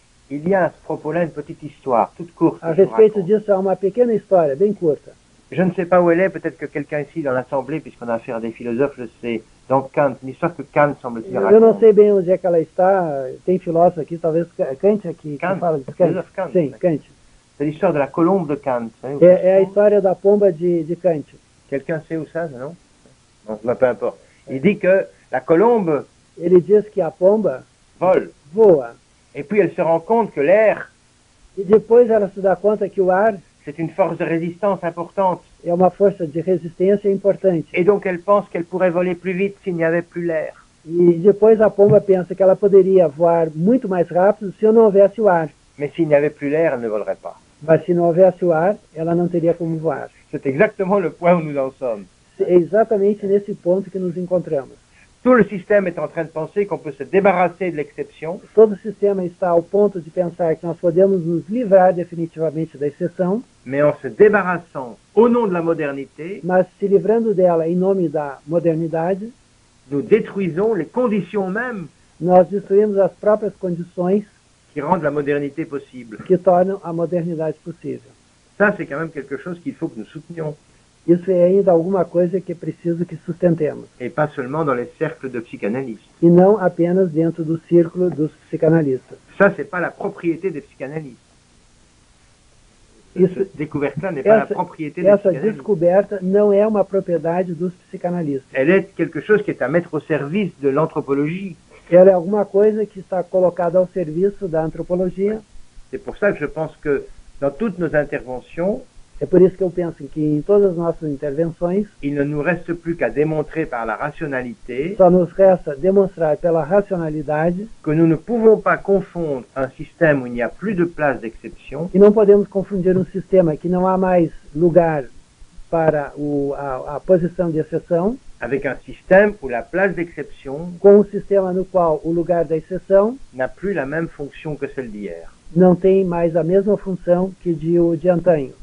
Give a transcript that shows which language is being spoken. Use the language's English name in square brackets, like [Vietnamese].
[French] Il y a à ce propos-là une petite histoire, toute courte. [Portuguese] A [French] que je vous [Portuguese] respeito [French] raconte. [Portuguese] disso, há uma pequena história, bem curta. [French] Je ne sais pas où elle est, peut-être que quelqu'un ici dans l'Assemblée, puisqu'on a affaire à des philosophes, le sait. Dans Kant, une histoire que Kant semble-t-il [Portuguese] Eu não [French] raconte. [Portuguese] sei bem onde é que ela está, tem filósofo aqui, talvez Kant aqui, Kant, que fala de [French] philosophe Kant. [Portuguese] Sim, Kant. [French] C'est l'histoire de la colombe de Kant. Vous savez, [Portuguese] É a história da pomba de Kant. [French] Quelqu'un sait où ça, non? Non, bah, peu importe. Il dit que la colombe [Portuguese] Ele diz que a pomba [French] vole, [Portuguese] voa, [French] et puis elle se rend compte que l'air, [Portuguese] e depois ela se dá conta que o ar [French] c'est une force de résistance importante. [Portuguese] é uma força de resistência importante. [French] Et donc elle pense qu'elle pourrait voler plus vite s'il n'y avait plus l'air. [Portuguese] E depois a pomba pensa que ela poderia voar muito mais rápido se não houvesse o ar. [French] Mais s'il n'y avait plus l'air, elle ne volerait pas. [Portuguese] Mas se não houvesse o ar, ela não teria como voar. [French] C'est exactement le point où nous en sommes. [Portuguese] É exatamente nesse ponto que nos encontramos. [French] Tout le système est en train de penser qu'on peut se débarrasser de l'exception, [Portuguese] Todo o sistema está ao ponto de pensar que nós podemos nos livrar definitivamente da exceção, [French] mais en se débarrassant au nom de la modernité, [Portuguese] mas se livrando dela em nome da modernidade, [French] nous détruisons les conditions mêmes [Portuguese] nós destruímos as próprias condições [French] qui rendent la modernité possible. [Portuguese] que tornam a modernidade possível. [French] Ça, c'est quand même quelque chose qu'il faut que nous soutenions, [Portuguese] Isso é ainda alguma coisa que é preciso que sustentemos, [French] et pas seulement dans les cercles de psychanalystes. [Portuguese] e não apenas dentro do círculo dos psicanalistas. [French] Ça, c'est pas la propriété des psychanalystes. [Portuguese] Isso, [French] Cette découverte-là n'est pas la [Portuguese] essa, [French] propriété des [Portuguese] essa [French] psychanalystes. [Portuguese] descoberta não é uma propriedade dos psicanalistas. [French] Elle est quelque chose qui est à mettre au service de l'anthropologie. [Portuguese] Ela é alguma coisa que está colocada ao serviço da antropologia. [French] C'est pour ça que je pense que dans toutes nos interventions, [Portuguese] É por isso que eu penso que em todas as nossas intervenções [French] il ne nous reste plus qu'à démontrer par la rationalité [Portuguese] só nos resta demonstrar pela racionalidade [French] que nous ne pouvons pas confondre un système où il n'y a plus de place d'exception [Portuguese] que não podemos confundir um sistema que não há mais lugar para a posição de exceção [French] avec un système où la place d'exception [Portuguese] com um sistema no qual o lugar da exceção [French] n'a plus la même fonction que celle d'hier. [Portuguese] não tem mais a mesma função que o de antanho,